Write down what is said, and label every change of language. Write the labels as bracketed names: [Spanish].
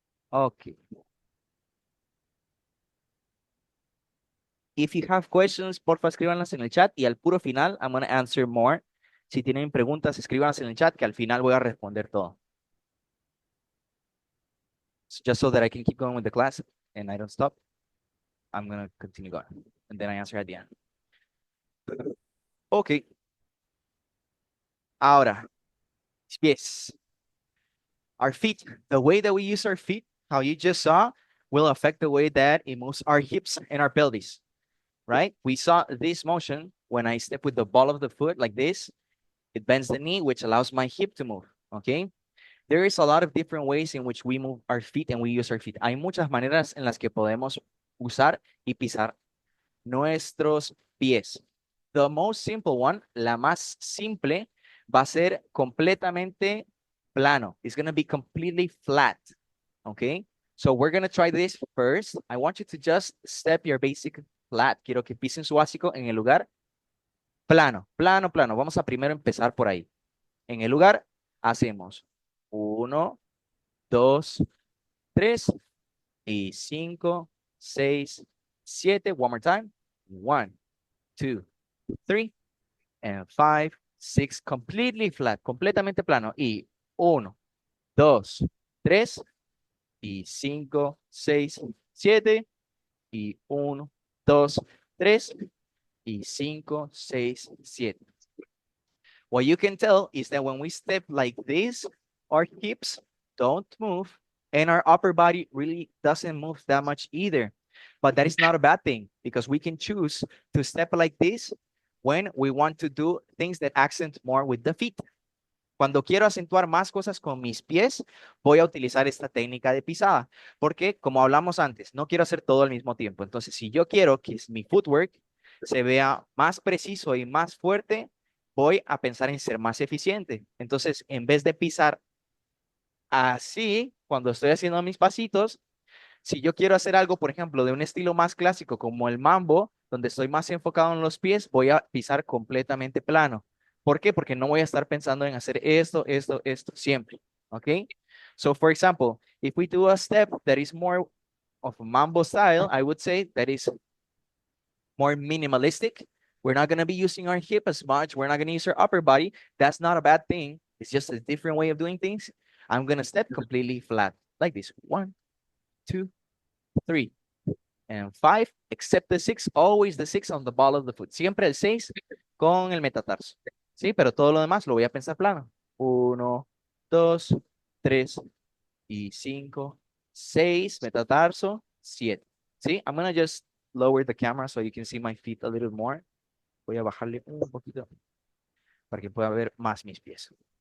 [English] Okay. If you have questions, [Spanish] porfa, escríbanlas en el chat y al puro final, [English] I'm going to answer more. [Spanish] Si tienen preguntas, escríbanlas en el chat que al final voy a responder todo. [English] So just so that I can keep going with the class and I don't stop, I'm going to continue going. And then I answer at the end. [Spanish] Okay. Ahora, pies. [English] Our feet, the way that we use our feet, how you just saw, will affect the way that it moves our hips and our pelvis, right? We saw this motion when I step with the ball of the foot like this. It bends the knee, which allows my hip to move, okay? There is a lot of different ways in which we move our feet and we use our feet. [Spanish] Hay muchas maneras en las que podemos usar y pisar nuestros pies. [English] The most simple one, [Spanish] la más simple, va a ser completamente plano. [English] It's going to be completely flat, okay? So we're going to try this first. I want you to just step your basic flat. [Spanish] Quiero que pisen su básico en el lugar plano, plano, plano. Vamos a primero empezar por ahí. En el lugar hacemos 1, 2, 3 y 5, 6, 7. [English] One more time. 1, 2, 3 and 5, 6. Completely flat, [Spanish] completamente plano. Y 1, 2, 3 y 5, 6, 7 y 1, 2, 3 y 5, 6, 7. [English] What you can tell is that when we step like this, our hips don't move and our upper body really doesn't move that much either. But that is not a bad thing because we can choose to step like this when we want to do things that accent more with the feet. [Spanish] Cuando quiero acentuar más cosas con mis pies, voy a utilizar esta técnica de pisada. Porque, como hablamos antes, no quiero hacer todo al mismo tiempo. Entonces, si yo quiero que mi footwork se vea más preciso y más fuerte, voy a pensar en ser más eficiente. Entonces, en vez de pisar así, cuando estoy haciendo mis pasitos, si yo quiero hacer algo, por ejemplo, de un estilo más clásico como el mambo, donde estoy más enfocado en los pies, voy a pisar completamente plano. ¿Por qué? Porque no voy a estar pensando en hacer esto, esto, esto siempre. ¿Ok? [English] So, for example, if we do a step that is more of a mambo style, I would say that is more minimalistic. We're not going to be using our hip as much. We're not going to use our upper body. That's not a bad thing. It's just a different way of doing things. I'm going to step completely flat like this. 1, 2, 3, and 5, except the 6, always the 6 on the ball of the foot. [Spanish] Siempre el 6 con el metatarso. Sí, pero todo lo demás lo voy a pensar plano. 1, 2, 3 y 5, 6, metatarso, 7. [English] Sí, I'm going to just lower the camera so you can see my feet a little more. [Spanish] Voy a bajarle un poquito para que pueda ver más mis pies.